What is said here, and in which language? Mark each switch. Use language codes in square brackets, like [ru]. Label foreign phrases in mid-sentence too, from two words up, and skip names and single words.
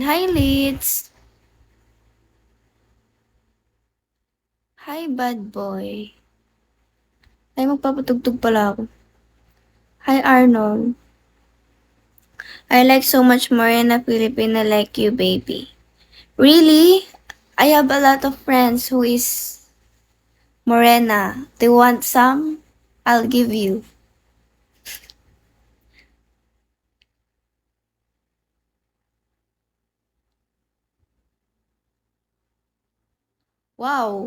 [en] Hi, Litz. Hi, bad boy. [tl] Ay, magpapatugtog pala ako. [en] Hi, Arnold. I like so much more in a Filipina like you, baby. Really? I have a lot of friends who is Morena. They want some? I'll give you. Wow.